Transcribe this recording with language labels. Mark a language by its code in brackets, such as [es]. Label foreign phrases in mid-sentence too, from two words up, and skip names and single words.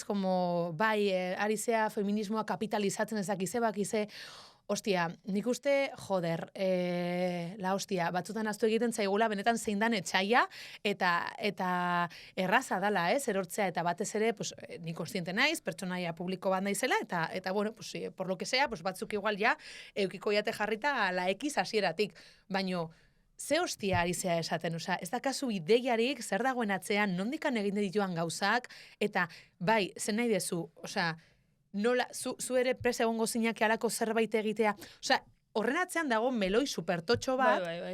[eu] Bai, ari zea feminismoa kapitalizatzen ezakize, bakize, ostia, nik uste, joder, batzutan aztu egiten zaigula, benetan zein dan etxaia, eta erraza dala, ez? Erortzea, eta batez ere, nik konstiente naiz, pertsonaia publiko bat naizela, eta bueno, [es] por lo que sea, [eu] batzuk igual ja, eukiko jate jarrita la X hasieratik, baino, ze hostia ari zea esaten, ez da kasu ideiarik, zer dagoen atzean, nondikan egin dituan gauzak, eta bai, zen nahi dezu, nola, zu ere presa egongo zinak alako zerbait egitea, horren atzean dago meloi supertotxo bat,